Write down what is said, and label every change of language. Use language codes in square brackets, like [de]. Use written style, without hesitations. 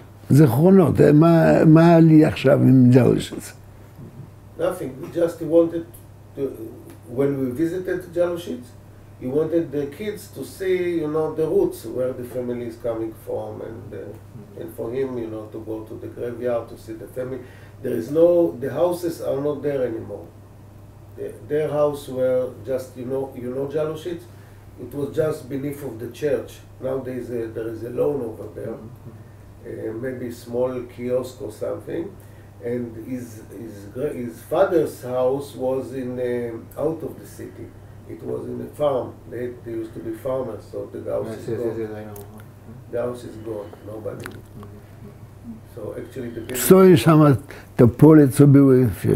[he] זיכרונות, מה לי עכשיו עם ג'לושיץ? [en] Nothing. We just wanted to, when we visited Jaloshids, we wanted the kids to see, you know, the roots, where the family is coming from, and for him, you know, to go to the graveyard to see the family. There is no, the houses are not there anymore. Their house were just, you know Jaloshids? It was just beneath of the church. Now there is a lawn over there, maybe small kiosk or something. And his father's house was in out of the city. It was in a farm. They used to be farmers, so the house is gone. Yes, I know. The house is gone. Nobody. So actually the building. [pl] Stoi sama to pole, co były.